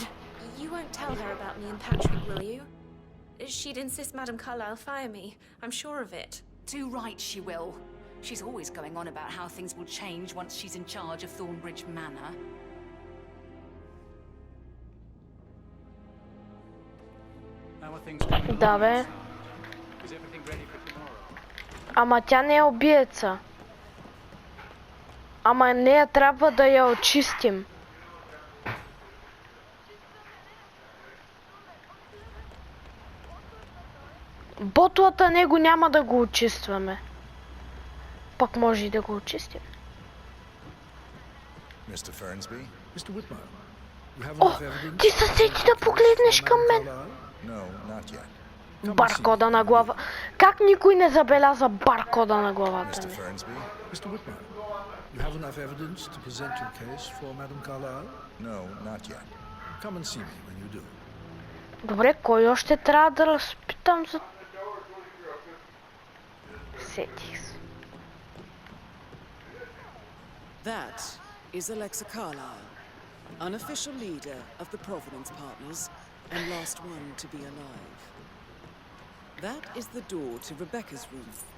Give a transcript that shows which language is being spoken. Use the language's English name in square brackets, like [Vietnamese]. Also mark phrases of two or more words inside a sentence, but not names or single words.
[English] You won't tell her about me and Patrick, will you? She'd insist Madame Carlyle fire me. I'm sure of it. Too right she will. She's always going on about how things will change once she's in charge of Thornbridge Manor. How are things going along? [Bulgarian] Да, бе. [English] Is everything ready for tomorrow? [Bulgarian] Ама тя не е убиеца. Ама нея трябва да я очистим. Ботлата него няма да го очистваме. Пак може и да го очистим. [English] Mr. Fernsby? Mr. Whitman, you have [Bulgarian] О, [English] enough evidence [Bulgarian] ти [English] to [Bulgarian] се [English] present [Bulgarian] сети [English] your [Bulgarian] да [English] case [Bulgarian] погледнеш [English] for [Bulgarian] към [English] Madame [Bulgarian] мен. [English] Carlyle? No, not yet. Come and see me [Bulgarian] Баркода на [English] when you [Bulgarian] глава. Как никой не забеляза баркода на [English] do. [Bulgarian] главата [English] Mr. [Bulgarian] ми? [English] Fernsby? Mr. Whitman, you have enough evidence to present your case for Madame Carlyle? No, not yet. Come and see me when you do. [Bulgarian] Добре, кой още трябва да разпитам за... Сетих се. [English] That is Alexa Carlyle, unofficial leader of the Providence Partners and last one to be alive. That is the door to Rebecca's room.